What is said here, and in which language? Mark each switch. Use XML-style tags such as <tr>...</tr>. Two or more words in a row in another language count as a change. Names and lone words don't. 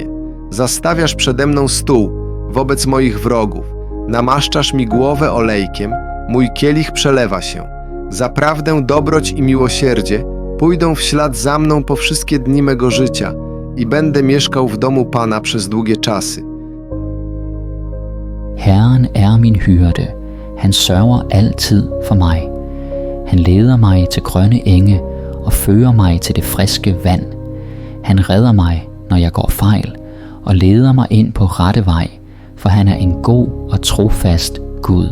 <pl>Zastawiasz przede mną stół wobec moich wrogów. Namaszczasz mi głowę olejkiem, mój kielich przelewa się. Zaprawdę dobroć i miłosierdzie pójdą w ślad za mną po wszystkie dni mego życia i będę mieszkał w domu Pana przez długie czasy.</pl> <da>Herren er min hyrde. Han sørger altid for mig. Han leder mig til grønne enge og fører mig til det friske vand. Han redder mig, når jeg går fejl, og leder mig ind på rette vej, for han er en god og trofast Gud.</da>